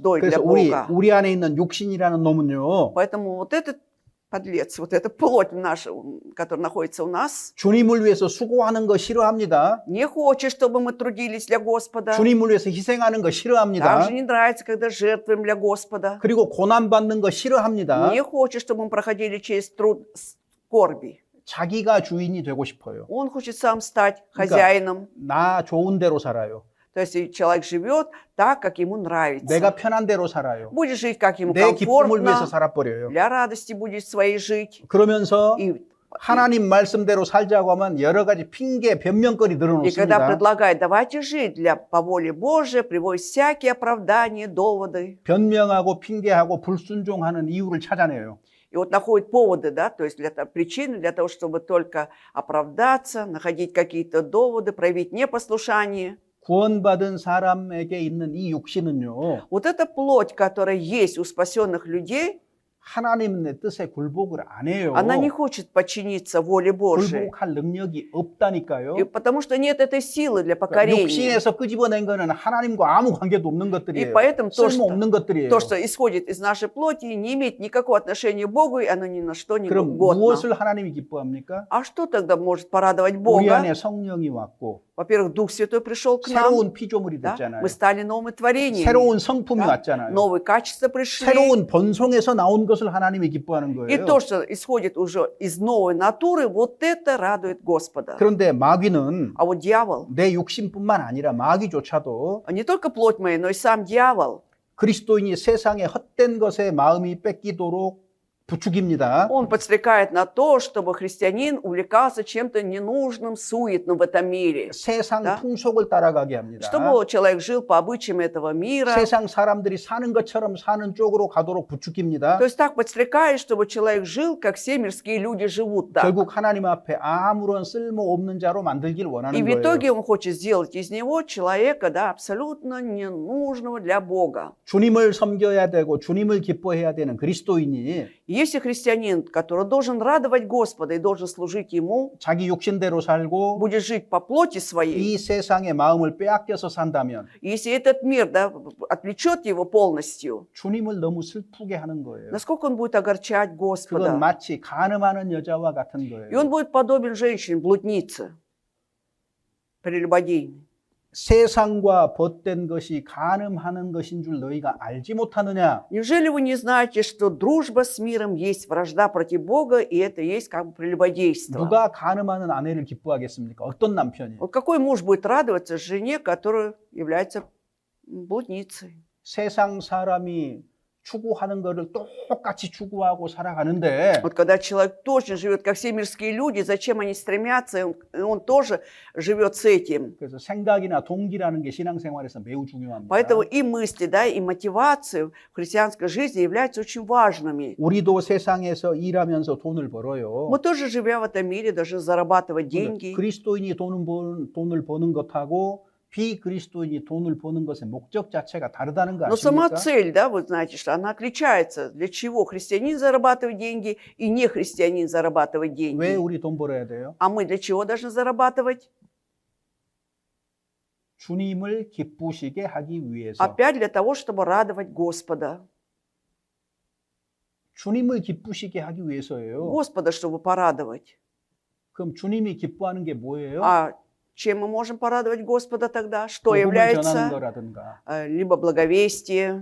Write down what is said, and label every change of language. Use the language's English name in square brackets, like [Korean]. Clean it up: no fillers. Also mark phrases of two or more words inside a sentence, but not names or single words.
[Korean] 그래서 [Russian] для Бога. [Korean] 우리 안에 있는 육신이라는 놈은요. [Russian] Поэтому вот этот подлец, вот эта плоть наша, которая находится у нас, [Korean] 주님을 위해서 수고하는 거 싫어합니다. [Russian] не хочет, чтобы мы трудились для Господа. [Korean] 주님을 위해서 희생하는 거 싫어합니다. [Russian] Также не нравится, когда жертвуем для Господа. [Korean] 그리고 고난 받는 거 싫어합니다. [Russian] Не хочет, чтобы мы проходили через труд скорби. [Korean] 자기가 주인이 되고 싶어요. [Russian] Он хочет сам стать хозяином. [Korean] 나 좋은 대로 살아요. [Russian] То есть человек живет так, как ему нравится. [Korean] 내가 편한 대로 살아요. [Russian] Будет жить, как ему [Korean] 내 기쁨을 위해서 [Russian] комфортно. [Korean] 살아버려요. [Russian] Для радости будет своей жить. [Korean] 그러면서 [Russian] И [Korean] 하나님 말씀대로 살자고 하면 여러 가지 핑계, 변명거리 [Russian] когда [Korean] 늘어놓습니다. [Russian] предлагает, давайте жить по воле Божией, приводит всякие оправдания, доводы. [Korean] 변명하고 핑계하고 불순종하는 이유를 찾아내요. [Russian] И вот находит поводы, да, то есть причины для того, чтобы только оправдаться, находить какие-то доводы, проявить непослушание. [Korean] 구원받은 사람에게 있는 이 육신은요, [Russian] Вот эта плоть, которая есть у спасенных людей, [Korean] 하나님의 뜻에 굴복을 안 해요. [Russian] она не хочет подчиниться воле Божией. [Korean] 굴복할 능력이 없다니까요. [Russian] И потому что нет этой силы для покорения. [Korean] 육신에서 끄집어낸 거는 하나님과 아무 관계도 없는 [Russian] И [Korean] 것들이에요. [Russian] поэтому [Korean] 쓸모없는 것들이에요. [Russian] то, что исходит из нашей плоти, не имеет никакого отношения к Богу, и оно ни на что не [Korean] 그럼 [Russian] годно. [Korean] 무엇을 하나님이 기뻐합니까? [Russian] А что тогда может порадовать [Korean] 우리 [Russian] Бога? [Korean] 안에 성령이 왔고 [Russian] Во-первых, Дух Святой пришел к нам. [Korean] 새로운 피조물이 [Russian] Да? [Korean] 됐잖아요. [Russian] Мы стали новым творением. [Korean] 새로운 성품이 [Russian] Да? [Korean] 왔잖아요. [Russian] Новые качества пришли. [Korean] 새로운 본성에서 나온 것을 하나님이 기뻐하는 [Russian] И [Korean] 거예요. [Russian] то, что исходит уже из новой натуры, вот это радует Господа. [Korean] 그런데 마귀는 [Russian] А вот дьявол, [Korean] 내 육신뿐만 아니라 마귀조차도 [Russian] не только плоть моя, но и сам дьявол, [Korean] 그리스도인이 세상의 헛된 것에 마음이 뺏기도록 부추깁니다. [Russian] он подстрекает на то, чтобы христианин увлекался чем-то ненужным, суетным в этом мире. [Korean] 세상 [Russian] Да? [Korean] 풍속을 따라가게 합니다. [Russian] Чтобы человек жил по обычаям этого мира. [Korean] 세상 사람들이 사는 것처럼 사는 쪽으로 가도록 부추깁니다. [Russian] То есть так подстрекает, чтобы человек жил, как все мирские люди живут так. [Korean] 결국 하나님 앞에 아무런 쓸모없는 자로 만들길 [Russian] И [Korean] 원하는 [Russian] в [Korean] 거예요. [Russian] итоге он хочет сделать из него человека, да, абсолютно ненужного для Бога. [Korean] 주님을 섬겨야 되고 주님을 기뻐해야 되는 그리스도인이 [Russian] Если христианин, который должен радовать Господа и должен служить Ему, [Korean] 자기 육신대로 살고 [Russian] будет жить по плоти своей, [Korean] 이 세상의 마음을 빼앗겨서 산다면 [Russian] если этот мир, да, отвлечет его полностью, [Korean] 주님을 너무 슬프게 하는 거예요. [Russian] насколько он будет огорчать [Korean] 그건 [Russian] Господа? [Korean] 마치 간음하는 여자와 같은 [Russian] И [Korean] 거예요. [Russian] он будет подобен женщине, блуднице, прелюбодейной. [Korean] 세상과 벗된 것이 간음하는 것인 줄 너희가 알지 못하느냐? [Russian] Неужели вы не знаете, что дружба с миром есть вражда против Бога, и это есть как бы прелюбодейство? [Korean] 누가 간음하는 아내를 기뻐하겠습니까? 어떤 남편이? [Russian] Вот какой муж будет радоваться жене, которая является блудницей? [Korean] 세상 사람이 추구하는 것을 똑같이 추구하고 살아가는데 [Russian] Вот когда человек точно живет, как все мирские люди, зачем они стремятся, и он тоже живет с этим. [Korean] 그래서 생각이나 동기라는 게 신앙생활에서 매우 중요합니다. [Russian] Поэтому и мысли, да, и мотивации в христианской жизни являются очень важными. [Korean] 우리도 세상에서 일하면서 돈을 벌어요. [Russian] Мы тоже, живя в этом мире, должны зарабатывать деньги. [Korean] 그리스도인이 돈을 버는 것하고 비그리스도인이 돈을 버는 것의 목적 자체가 다르다는 거 [Russian] Но сама [Korean] 아십니까? [Russian] цель, да, вы знаете, что она отличается. Для чего христианин зарабатывает деньги и не христианин зарабатывает [Korean] 왜 [Russian] деньги? [Korean] 우리 돈 벌어야 돼요? [Russian] А мы для чего должны зарабатывать? [Korean] 주님을 기쁘시게 하기 위해서. [Russian] Опять для того, чтобы радовать Господа. [Korean] 주님을 기쁘시게 하기 위해서예요. [Russian] Господа, чтобы порадовать. [Korean] 그럼 주님이 기뻐하는 게 뭐예요? [Russian] А чем мы можем порадовать Господа тогда? Что [Korean] 복음을 전하는 [Russian] является? [Korean] 거라든가 [Russian] Либо благовестие,